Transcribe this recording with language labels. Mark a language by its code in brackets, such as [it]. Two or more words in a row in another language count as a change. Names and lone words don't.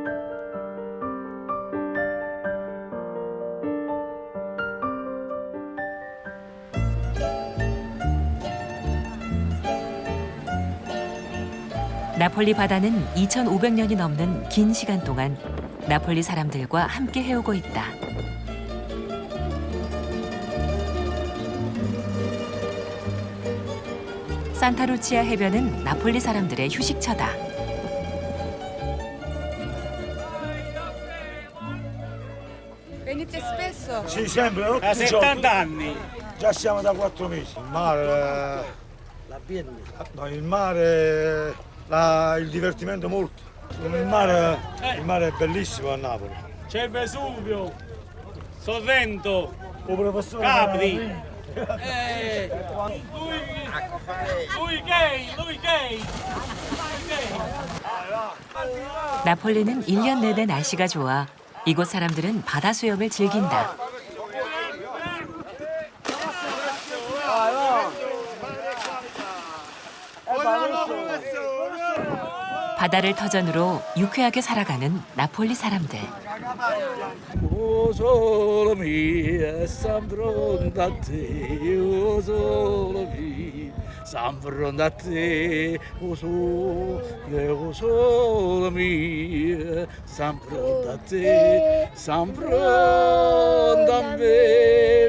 [ko] 나폴리 바다는 2,500년이 넘는 긴 시간 동안 나폴리 사람들과 함께 해오고 있다. 산타루치아 해변은 나폴리 사람들의 휴식처다. [it] Venite spesso? Sì, sempre, tutti Da i 70 giorni. anni. Già siamo da 4 mesi. Il mare, no, il mare, il divertimento molto. Il mare è bellissimo a Napoli. C'è Vesuvio, Sorrento, Oh, professore, Capri. Lui gay. [ko] 나폴리는 1년 내내 날씨가 좋아 이곳 사람들은 바다 수영을 즐긴다. 바다를 터전으로 유쾌하게 살아가는 나폴리 사람들. [it] O sole mio, sempre da te, o sole mio, sempre da te, o sole mio, sempre da te, sempre da me.